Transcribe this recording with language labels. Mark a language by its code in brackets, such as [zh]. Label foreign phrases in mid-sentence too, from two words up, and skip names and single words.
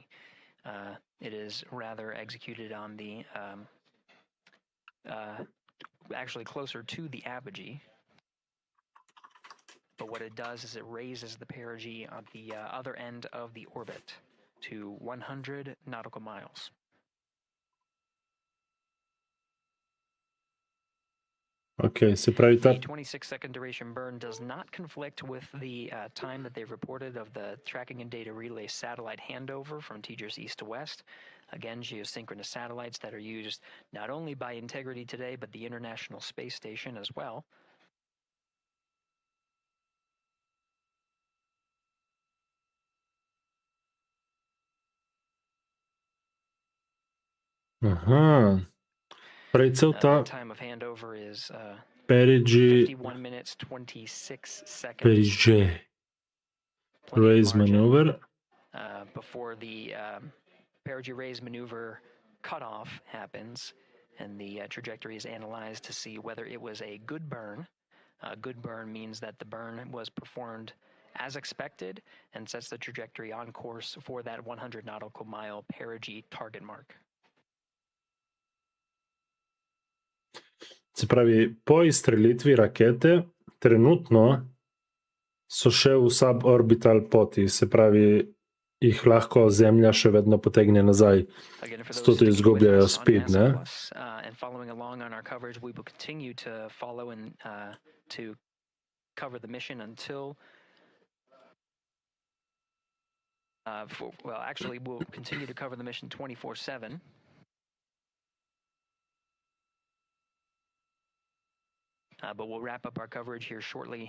[en] It is rather executed on the, actually closer to the apogee. But what it does is it raises the perigee on the other end of the orbit to 100 nautical miles. [sl] Ok, se pravi ta... [en] The 26-second duration burn does not conflict with the time that they've reported of the tracking and data relay satellite handover from TGERS east to west. Again, geosynchronous satellites that are used not only by Integrity today, but the International Space Station as well. Aha. [sl] Pravi cel ta... [en] Time of handover is perigee... 51 minutes, 26 seconds. Perigee raise maneuver. Before the perigee raise maneuver cutoff happens, and the trajectory is analyzed to see whether it was a good burn. A good burn means that the burn was performed as expected and sets the trajectory on course for that 100 nautical mile perigee target mark. [sl] Se pravi, po izstrelitvi rakete trenutno so še v suborbital poti, se pravi, jih lahko Zemlja še vedno potegne nazaj, zato tudi izgubljajo speed, ne? [en] And following along on our coverage, we will continue to follow and to cover the mission until well, actually, we'll continue to cover the mission 24/7. But we'll wrap up our coverage here shortly.